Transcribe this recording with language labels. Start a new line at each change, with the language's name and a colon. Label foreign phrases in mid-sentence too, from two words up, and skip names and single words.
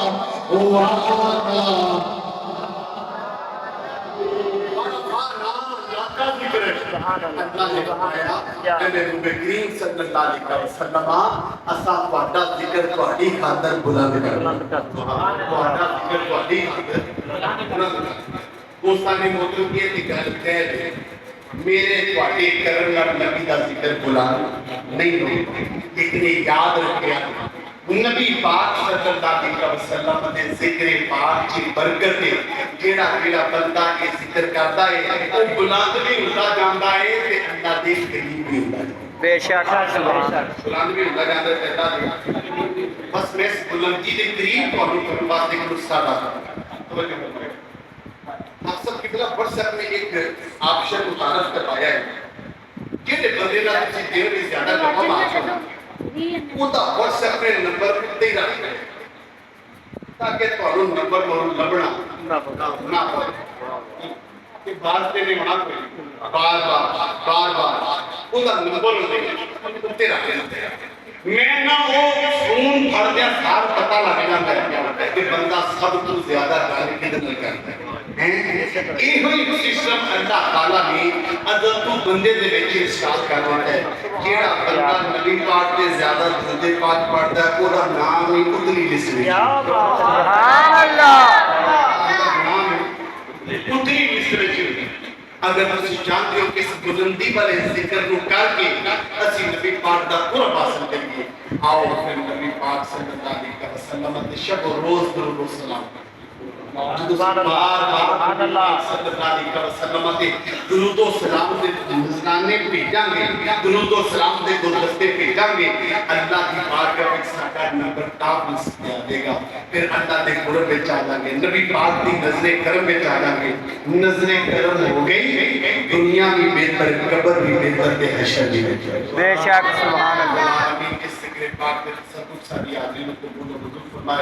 Punjabi: اللہ نے فرمایا کہ نبی کریم
Arabic: صلی اللہ علیہ وسلم
Punjabi: اساں تہاڈا ذکر تہاڈی خاطر بلند کرنا، تہاڈا ذکر تہاڈی خاطر بلند کرنا۔ دوستان محترم یہ گل کہہ دے میرے تہاڈے کرن نال نبی دا ذکر بلند نہیں ہوتا، لیکن یاد رکھیا نبی پاک
Arabic: صلی اللہ علیہ وسلم
Punjabi: دے ذکر پاک کی برکت ہے، جیڑا جیڑا بندہ کے ذکر کرتا ہے وہ بلند بھی ہوتا جاندا ہے تے اللہ دے قریب بھی ہوتا ہے،
Urdu: بے شک
Punjabi: بلند بھی ہوتا جاندا ہے تے اللہ دے بس میں اس بلندی دے قریب تانوں کرن واسطے ایک نسخہ دسدا توجہ کرو۔
Urdu: آپ سب کی طرف واٹس ایپ میں ایک آپشن متعارف کروایا ہے،
Punjabi: جہے بندے نال تسی دیر بھی زیادہ لمبا بات کرنا ਉਹਦਾ WhatsApp ਤੇ ਨੰਬਰ ਉੱਤੇ ਹੀ ਰੱਖ ਲਓ ਤਾਂ ਕਿ ਤੁਹਾਨੂੰ ਨੰਬਰ ਲੱਭਣਾ ਨਾ ਪਵੇ ਕਿ ਬਾਅਦ ਤੇ ਨਹੀਂ ਹੋਣਾ ਕੋਈ ਬਾਰ ਬਾਰ ਉਹਦਾ ਨੰਬਰ ਉੱਤੇ ਰੱਖ ਲੈਣਾ ਮੈਂ ਨਾ ਉਹ ਫੋਨ ਫੜਦਿਆਂ ਸਾਰ ਪਤਾ ਲੱਗ ਜਾਂਦਾ ਹੈ ਕਿ ਬੰਦਾ ਸਭ ਤੋਂ ਜ਼ਿਆਦਾ ਗੱਲ ਕਿਹਦੇ ਨਾਲ ਕਰਦਾ ਹੈ ਇਹੋ ਹੀ ਸਿਸਟਮ ਅੱਲਾਹ ਤਾਲਾ ਨੇ ਅਦਰ ਤੋਂ ਬੰਦੇ ਦੇ ਵਿੱਚ ਇਨਸਟਾਲ ਕਰ ਦਿੱਤਾ ਹੈ ਜਿਹੜਾ ਬੰਦਾ ਨਬੀ ਪਾਕ ਤੇ ਜ਼ਿਆਦਾ ਦਰੂਦ ਪਾਕ ਪੜ੍ਹਦਾ ਹੈ ਉਹਦਾ ਨਾਮ ਹੀ ਉਤਲੀ ਲਿਸਟ ਵਿੱਚ
Urdu: کیا بات ہے
Arabic: سبحان اللہ
Punjabi: ਨਾਮ ਉਤਲੀ ਲਿਸਟ ਵਿੱਚ اگر ਤੁਸੀਂ ਚਾਹੁੰਦੇ ਹੋ ਕਿ ਇਸ ਬੁਲੰਦੀ ਵਾਲੇ ਜ਼ਿਕਰ ਨੂੰ ਕਰਕੇ ਅਸੀਂ ਨਬੀ ਪਾਕ ਦਾ ਕੁਰਬ ਹਾਸਲ ਕਰੀਏ ਆਓ ਫਿਰ ਨਬੀ ਪਾਕ
Arabic: صلی اللہ علیہ وسلم
Punjabi: ਤੇ ਸ਼ਬ ਰੋਜ਼ ਦਰੂਦ و سلام
Arabic: سبحان اللہ سبحان اللہ صلی اللہ علیہ وسلم
Punjabi: تے درود و سلام دے نذرانے بھیجاں گے، درود و سلام دے گلدستے بھیجاں گے، اللہ دی بارگاہ وچ ساڈا نمبر ٹاپ نصیب دے گا، پھر اللہ دے قرب وچ آ جاں گے، نبی پاک دی نظر کرم وچ آ جاں گے، نظر کرم ہو گئی دنیا بھی بہتر قبر بھی بہتر تے حشر بھی بہتر۔
Urdu: بے شک
Arabic: سبحان اللہ
Urdu: آمین اس ذکر پاک میں سب کچھ ساری حاضرین کو قبول و منظور فرمائے۔